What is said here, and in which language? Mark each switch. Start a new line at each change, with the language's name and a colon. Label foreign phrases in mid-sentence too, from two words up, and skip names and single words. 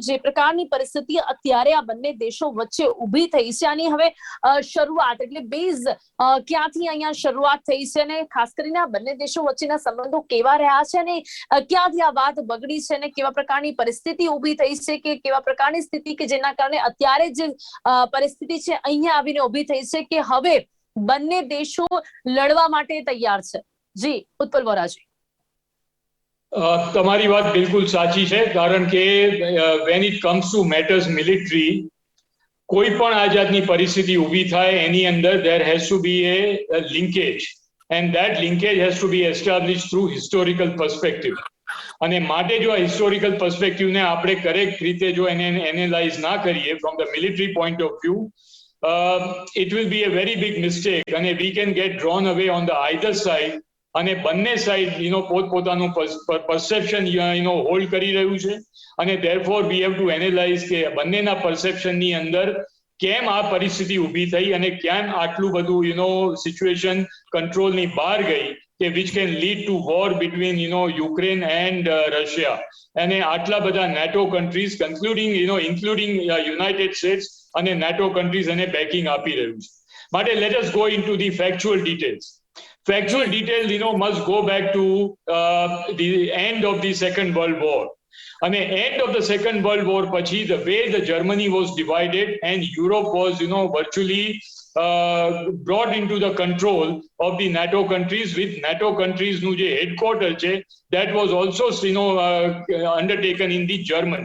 Gujarati: જે પ્રકારની પરિસ્થિતિ અત્યારે આ બંને દેશો વચ્ચે ઊભી થઈ છે, આની હવે શરૂઆત એટલે બેઝ ક્યાંથી અહીંયા શરૂઆત થઈ છે અને ખાસ કરીને આ બંને દેશો વચ્ચેના સંબંધો કેવા રહ્યા છે અને ક્યાંથી આ વાત બગડી છે અને કેવા પ્રકારની પરિસ્થિતિ ઊભી થઈ છે કે કેવા પ્રકારની સ્થિતિ કે જેના કારણે અત્યારે જે પરિસ્થિતિ છે અહીંયા આવીને ઊભી થઈ છે કે હવે બંને દેશો લડવા માટે તૈયાર છે। જી ઉત્પલ વોરાજી, તમારી વાત બિલકુલ સાચી છે, કારણ કે
English: when it comes to matters military,
Gujarati: કોઈ પણ આ જાતની પરિસ્થિતિ ઊભી થાય એની અંદર
English: there has to be a linkage and that linkage has to be established through historical perspective.
Gujarati: અને માટે જો આ
English: historical perspectiveને
Gujarati: આપણે કરેક્ટ રીતે જો એને એનાલાઇઝ ના કરીએ
English: from the military point of view, it will be a very big mistake અને we can get drawn away on the either side
Gujarati: અને બંને સાઈડ પોતપોતાનું
English: perception hold
Gujarati: કરી રહ્યું છે અને
English: therefore we have to analyze
Gujarati: કે બંનેના પરસેપ્શનની અંદર કેમ આ પરિસ્થિતિ ઊભી થઈ અને કેમ આટલું બધું
English: situation controlની
Gujarati: બહાર ગઈ કે
English: which can lead to war between Ukraine and Russia
Gujarati: અને આટલા બધા
English: NATO countries including United States
Gujarati: અને
English: NATO countries
Gujarati: એને બેકિંગ આપી રહ્યું છે।
English: માટે let us go into the factual details. Factual details, must go back to the end of the Second World War. And the end of the Second World War, pachi, the way the Germany was divided and Europe was, virtually brought into the control of the NATO countries, with NATO countries
Gujarati: nu je headquarter che,
English: that was also, undertaken in the Germany.